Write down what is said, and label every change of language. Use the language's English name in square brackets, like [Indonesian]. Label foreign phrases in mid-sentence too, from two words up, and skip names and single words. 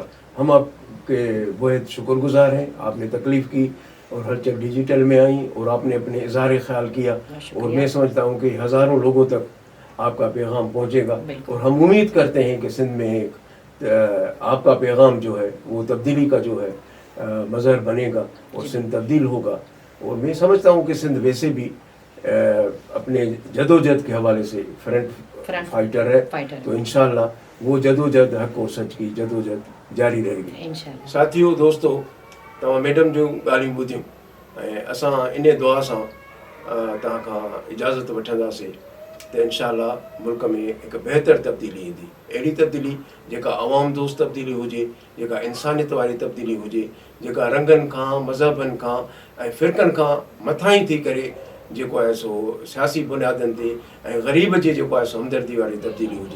[Urdu] ہم آپ کے بہت شکر گزار ہیں, آپ نے تکلیف کی اور ہلچل ڈیجیٹل میں آئیں اور آپ نے اپنے اظہار خیال کیا, اور میں سمجھتا ہوں کہ ہزاروں لوگوں تک آپ کا پیغام پہنچے گا, اور ہم امید کرتے ہیں کہ سندھ میں ایک آپ کا پیغام جو ہے وہ تبدیلی کا جو ہے مظہر بنے گا, اور سندھ تبدیل ہوگا. اور میں سمجھتا ہوں کہ سندھ ویسے بھی اپنے جدوجہد کے حوالے سے [English] front fighter [Urdu] ہے, تو انشاءاللہ وہ جدوجہد حق اور سچ کی جدوجہد جاری رہے گی. [Sindhi] ساتھیو دوستو, تمام میڈم جو ॻाल्हियूं ॿुधियूं, ऐं असां इन दुआ सां तव्हां खां इजाज़त वठंदासीं त इंशाअल्लाह मुल्क में हिकु बहितर तब्दीली ईंदी, अहिड़ी तब्दीली जेका आवाम दोस्त तब्दीली हुजे, जेका इंसानियत वारी तब्दीली हुजे, जेका रंगनि खां, मज़हबनि खां ऐं फ़िरक़नि खां मथां ई थी करे जेको आहे सो सियासी बुनियादनि ते ऐं ग़रीब जे जेको आहे सो हमदर्दी वारी तब्दीली हुजे.